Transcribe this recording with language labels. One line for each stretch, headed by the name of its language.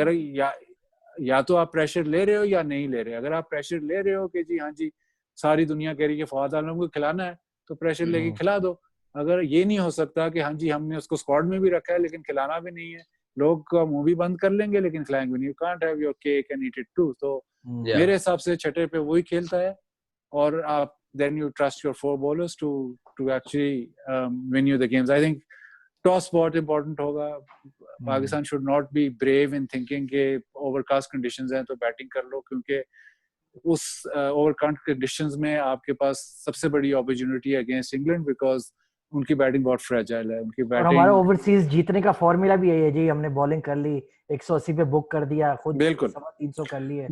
Hindi: अगर या तो आप प्रेशर ले रहे हो या नहीं ले रहे. अगर आप प्रेशर ले रहे हो कि जी हाँ जी सारी दुनिया कह रही है फवाद आलम को खिलाना है तो प्रेशर लेके खिला दो. अगर ये नहीं हो सकता कि हाँ जी हमने उसको स्क्वाड में भी रखा है लेकिन खिलाना भी नहीं है, लोग का मुंह भी बंद कर लेंगे लेकिन खिलाएंगे भी नहीं.
English: You can't have your cake and eat it too.
Hindi: तो मेरे हिसाब से छठे पे वही खेलता है और आप
English: then you trust your four bowlers to actually win you the games. I think toss बहुत important होगा. Pakistan should not be brave in thinking
Hindi: कि overcast conditions हैं तो बैटिंग कर लो, क्योंकि उस overcast conditions में आपके पास सबसे बड़ी opportunity है
English: against England because
Hindi: उनकी बैटिंग बहुत फ्रेजाइल है. उनकी बैटिंग और हमारा ओवरसीज जीतने का फॉर्मूला भी यही है जी. हमने बॉलिंग कर ली 180 पे बुक कर दिया, खुद 300 कर लिए.